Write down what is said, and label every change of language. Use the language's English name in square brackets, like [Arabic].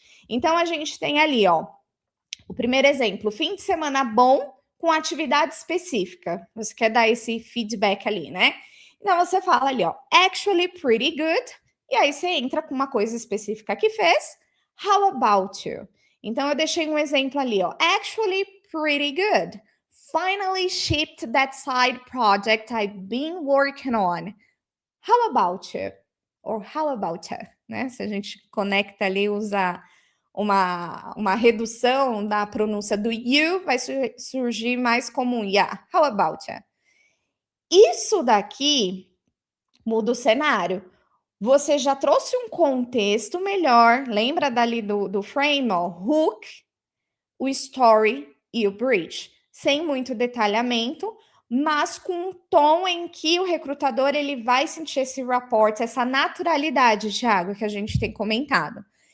[Portuguese] Então a gente tem ali, ó, o primeiro exemplo, fim de semana bom com atividade específica. Você quer dar esse feedback ali, né? Então você fala ali, ó, [English] actually pretty good, [Portuguese] e aí você entra com uma coisa específica que fez. [English] How about you? [Portuguese] Então eu deixei um exemplo ali, ó, [English] actually pretty good. Finally shipped that side project I've been working on. How about you? Or how about you? [Portuguese] Né? Se a gente conecta ali, usa uma redução da pronúncia do you, vai surgir mais como um yeah. [English] How about you? [Portuguese] Isso daqui muda o cenário. Você já trouxe um contexto melhor, lembra dali do frame, ó, hook, o story e o bridge, sem muito detalhamento, mas com um tom em que o recrutador ele vai sentir esse rapport, essa naturalidade, Thiago, que a gente tem comentado.